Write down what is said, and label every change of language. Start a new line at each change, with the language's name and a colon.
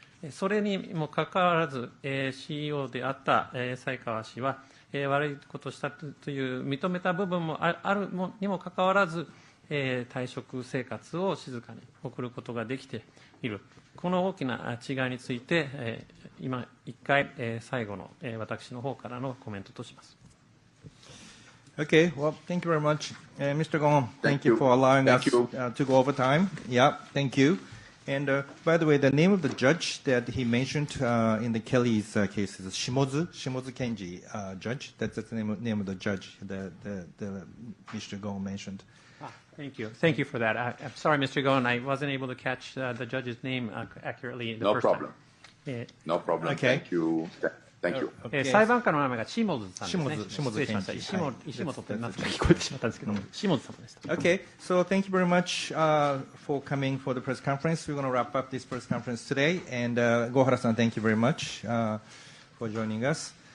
Japanese: それにもかかわらず CEO であった才川氏は悪いことをしたという認めた部分もあるにもかかわらず退職生活を静かに送ることができている。この大きな違いについて今一回最後の私の方からのコメントとします。
English: Okay, well, thank you very much. Mr. Ghosn, thank you for allowing us to go over time. Yeah, thank you. And by the way, the name of the judge that he mentioned in the Kelly's case is Shimozu Kenji judge. That's the name of the judge that Mr. Ghosn mentioned. Thank you. Thank you for that. I'm sorry, Mr. Ghosn, I wasn't able to catch the judge's name accurately the first time. No problem. Okay. Thank you. Thank you.
Japanese: 裁判官の名前が下津さんですね。失礼しました。石本ってなって聞こえてしまったんですけど、下津様でした。
English: Okay, so thank you very much for coming for the press conference. We're going to wrap up this press conference today. And Gohara-san, thank you very much for joining us.